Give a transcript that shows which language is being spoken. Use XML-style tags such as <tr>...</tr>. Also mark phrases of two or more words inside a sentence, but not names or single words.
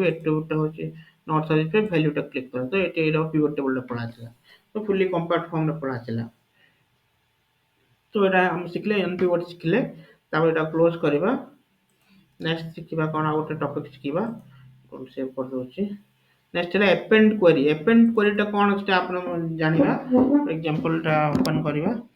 <or>ଆଟ୍ରିବ୍ୟୁଟ ଟା ହଉଛି</or> <en>north south east,</en> <or>ଭ୍ୟାଲ୍ୟୁ ଟା କ୍ଲିକ୍ କର। ତ ଏଠି ଏଇଟା</or> <en>pivot table</en> <or>ଟା ପଳେଇ ଆସିଲା। ତ</or> <en>fully compact form</en> <or>ରେ ପଳେଇ ଆସିଲା। ତ ଏଇଟା ଆମେ ଶିଖିଲେ, ଅନପିଭଟ୍ ଶିଖିଲେ। ତାପରେ ଏଇଟା କ୍ଲୋଜ୍ କରିବା। ନେକ୍ସଟ ଶିଖିବା କଣ, ଆଉ ଗୋଟେ ଟପିକ୍ ଶିଖିବା, ସେଭ୍ କରିଦଉଛି। ନେକ୍ସଟ ହେଲା</or> <en>append query। append query</en> <or>ଟା କଣ ସେଟା ଆପଣ ଜାଣିବା। ଏକ୍ସାମ୍ପଲ ଟା ଓପନ କରିବା।</or>